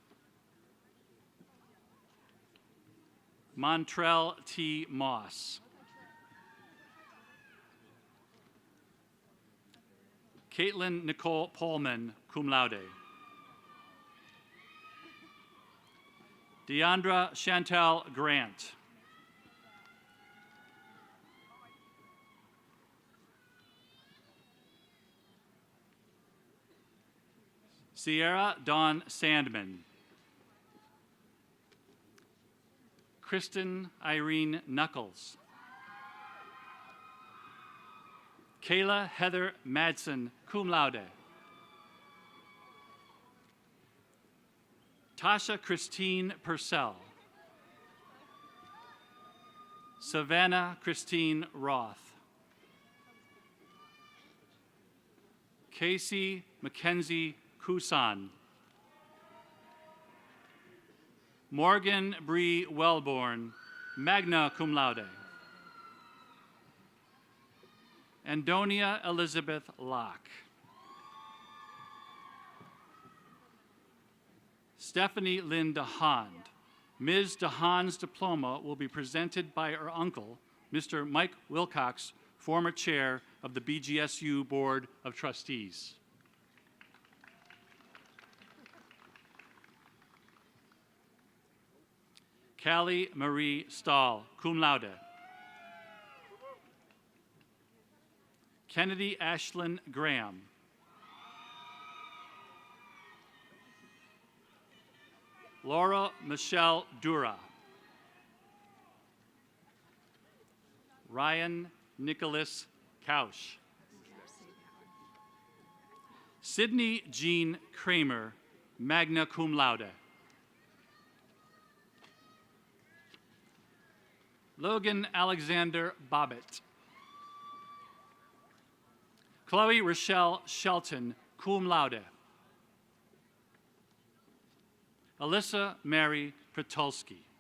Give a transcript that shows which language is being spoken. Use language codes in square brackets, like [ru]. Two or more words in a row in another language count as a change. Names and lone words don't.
[en] Montrell T. Moss. Caitlin Nicole Pullman, [la] cum laude. [en] Deandra Chantal Grant. Sierra Dawn Sandman. Kristen Irene Knuckles. Kayla Heather Madsen, [la] cum laude. [en] Tasha Christine Purcell. Savannah Christine Roth. Casey Mackenzie Kusan. Morgan Bree Wellborn, [la] magna cum laude. [en] Andonia Elizabeth Locke. Stephanie Lynn DeHaan. Ms. DeHaan's diploma will be presented by her uncle, Mr. Mike Wilcox, former chair of the BGSU Board of Trustees. Callie Marie Stahl, [la] cum laude. [en] Kennedy Ashlyn Graham. Laura Michelle Dura. Ryan Nicholas Kausch. Sydney Jean Kramer, [la] magna cum laude. [en] Logan Alexander Bobbitt. Chloe Rochelle Shelton, [la] cum laude. [en] Alyssa Mary Pretulski.